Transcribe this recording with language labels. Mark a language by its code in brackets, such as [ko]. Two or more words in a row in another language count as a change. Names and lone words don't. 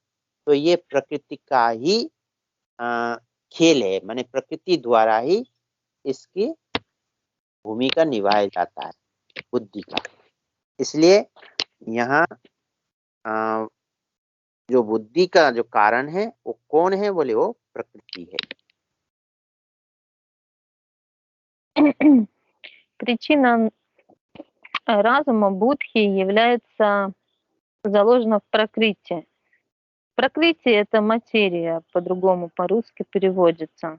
[hi] तो ये प्रकृति का ही खेल है, माने प्रकृति द्वारा ही इसकी भूमिका निभाया जाता है बुद्धि का। इसलिए यहाँ जो बुद्धि का जो कारण है वो कौन है बोले, वो प्रकृति है। [ru] причина разума будхи является заложена в пракрити. Пракрити — это материя, по-другому по-русски переводится.